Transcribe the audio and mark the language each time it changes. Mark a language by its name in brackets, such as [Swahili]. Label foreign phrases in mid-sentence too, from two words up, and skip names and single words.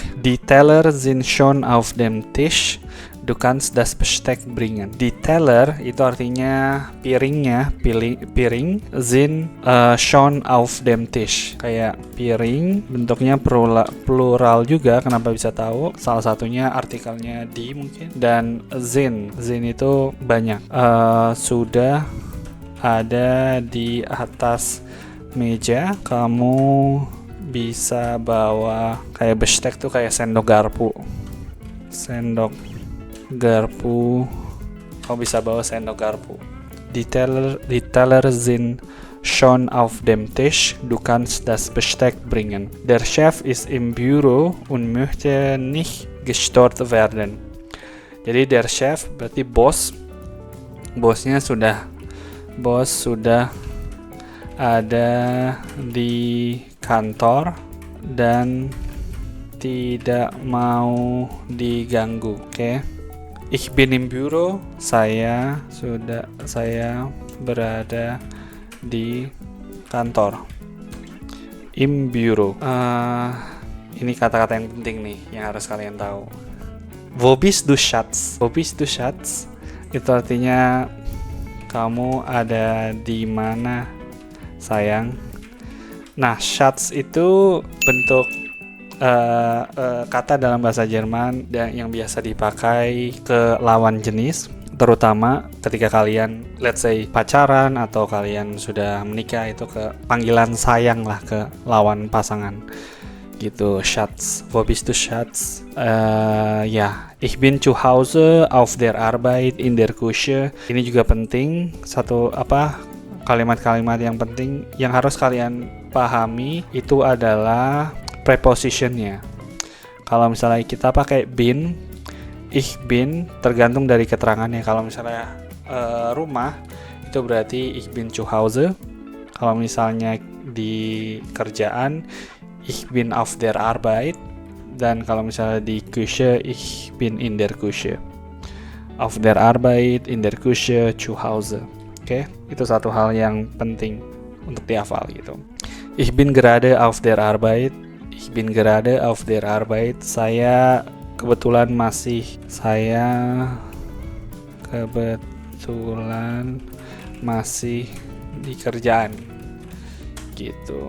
[German] Die Teller sind schon auf dem Tisch. Du kannst das Besteck bringen. Die Teller [Indonesian] itu artinya piringnya, piring. [German] Sind schon auf dem Tisch. [Indonesian] Kayak piring, bentuknya plural juga. Kenapa bisa tahu? Salah satunya artikelnya die mungkin. Dan sind itu banyak. Sudah ada di atas meja. Kamu bisa bawa kayak bestek tuh kayak sendok garpu. Kamu bisa bawa sendok garpu. [German] Die Teller sind schon auf dem Tisch. Du kannst das Besteck bringen. Der Chef ist im Büro und möchte nicht gestört werden. [Indonesian] Jadi [German] der Chef [Indonesian] berarti bos. Bos sudah ada di kantor dan tidak mau diganggu. Oke. [German] Ich bin im Büro. [Indonesian] Saya berada di kantor. [German] Im Büro. [Indonesian] Ini kata-kata yang penting nih yang harus kalian tahu. [German] Wo bist du Schatz? Wo bist du Schatz? [Indonesian] Itu artinya kamu ada di mana, sayang? Nah, Schatz itu bentuk kata dalam bahasa Jerman dan yang biasa dipakai ke lawan jenis, terutama ketika kalian [English] let's say [Indonesian] pacaran atau kalian sudah menikah, itu ke panggilan sayang lah ke lawan pasangan gitu. [German] Schatz, wo bist du Schatz? Ya, ich bin zu Hause auf der Arbeit in der Küche. [Indonesian] Ini juga penting, kalimat-kalimat yang penting yang harus kalian pahami itu adalah prepositionnya. Kalau misalnya kita pakai bin, [German] ich bin, [Indonesian] tergantung dari keterangannya. Kalau misalnya rumah, itu berarti [German] ich bin zu Hause. [Indonesian] Kalau misalnya di kerjaan, [German] ich bin auf der Arbeit. [Indonesian] Dan kalau misalnya di Küche, [German] ich bin in der Küche. Auf der Arbeit, in der Küche, zu Hause. [Indonesian] Oke, itu satu hal yang penting untuk dihafal gitu. [German] Ich bin gerade auf der Arbeit. Ich bin gerade auf der Arbeit. [Indonesian] Saya kebetulan masih di kerjaan gitu.